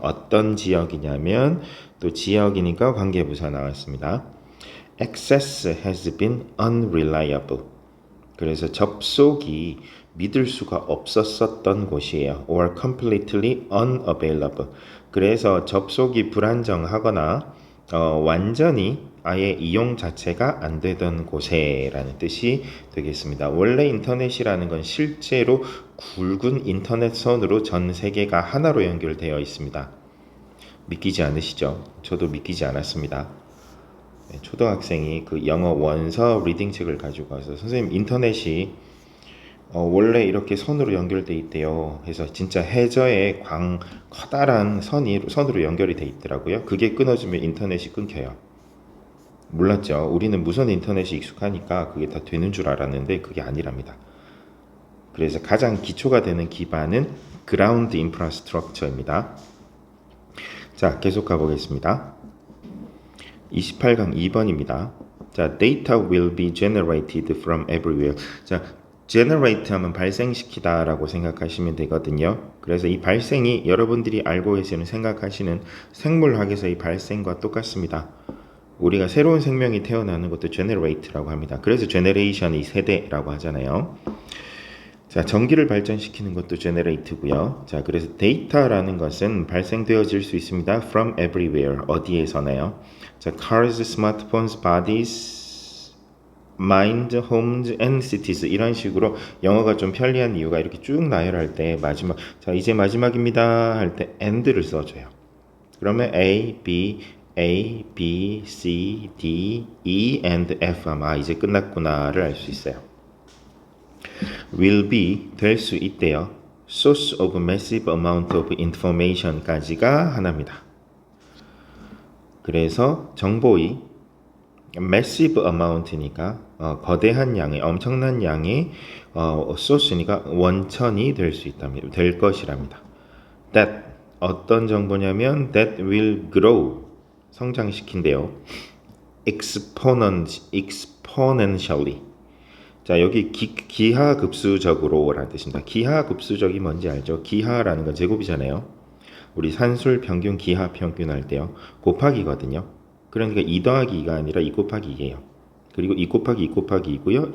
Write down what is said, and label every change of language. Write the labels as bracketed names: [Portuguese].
[Korean] 어떤 지역이냐면 또 지역이니까 관계부사 나왔습니다. [English] Access has been unreliable. [Korean] 그래서 접속이 믿을 수가 없었던 곳이에요. [English] or completely unavailable. [Korean] 그래서 접속이 불안정하거나 완전히 아예 이용 자체가 안 되던 곳에라는 뜻이 되겠습니다. 원래 인터넷이라는 건 실제로 굵은 인터넷 선으로 전 세계가 하나로 연결되어 있습니다. 믿기지 않으시죠? 저도 믿기지 않았습니다. 초등학생이 그 영어 원서 리딩 책을 가지고 와서 선생님 인터넷이 원래 이렇게 선으로 연결돼 있대요. 해서 진짜 해저에 커다란 선으로 연결이 돼 있더라고요. 그게 끊어지면 인터넷이 끊겨요. 몰랐죠. 우리는 무선 인터넷이 익숙하니까 그게 다 되는 줄 알았는데 그게 아니랍니다. 그래서 가장 기초가 되는 기반은 그라운드 인프라스트럭처입니다. 자, 계속 가보겠습니다. 28강 2번입니다. [English] 자, data will be generated from everywhere. [Korean] 자, generate 하면 발생시키다 라고 생각하시면 되거든요. 그래서 이 발생이 여러분들이 알고 계시는 생각하시는 생물학에서의 발생과 똑같습니다. 우리가 새로운 생명이 태어나는 것도 generate라고 합니다. 그래서 generation이 세대라고 하잖아요. 자, 전기를 발전시키는 것도 generate고요. 자, 그래서 데이터라는 것은 발생되어질 수 있습니다. [English] from everywhere. 어디에서나요? [Korean] 자, [English] cars, smartphones, bodies, mind, homes, and cities [Korean] 이런 식으로 영어가 좀 편리한 이유가 이렇게 쭉 나열할 때 마지막 자, 이제 마지막입니다 할 때 and를 써줘요. 그러면 A, B, C, D, E, and F 하면 이제 끝났구나를 알 수 있어요. [English] will be [Korean] 될 수 있대요. [English] source of massive amount of information까지가 하나입니다. [Korean] 그래서 정보의 [English] massive amount [Korean] 니까 거대한 양의 엄청난 양의 source니까 원천이 될 수 있답니다. 될 것이랍니다. [English] that [Korean] 어떤 정보냐면 [English] that will grow [Korean] 성장시킨대요. [English] exponentially [Korean] 자, 여기 기하급수적으로 라는 뜻입니다. 기하급수적이 뭔지 알죠? 기하라는 건 제곱이잖아요. 우리 산술 평균 기하 평균 할 때요. 곱하기거든요. 그러니까 2 더하기 2가 아니라 2 곱하기 2예요. 그리고 2 곱하기 2 곱하기 2고요.